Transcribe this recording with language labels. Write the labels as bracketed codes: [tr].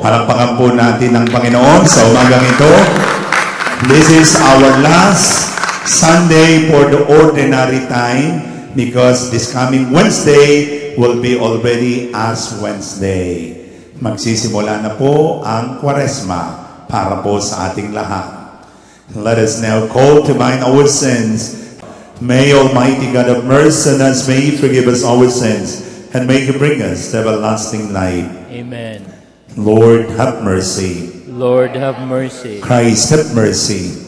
[tl] Palakpakan po natin ang Panginoon sa umagang ito. [en] This is our last Sunday for the ordinary time because this coming Wednesday will be already Ash Wednesday. [tl] Magsisimula na po ang Kwaresma para po sa ating lahat. [en] Let us now call to mind our sins. May Almighty God of mercy on us, may He forgive us our sins, and may He bring us to everlasting life. Amen. Lord, have mercy. Lord, have mercy. Christ, have mercy.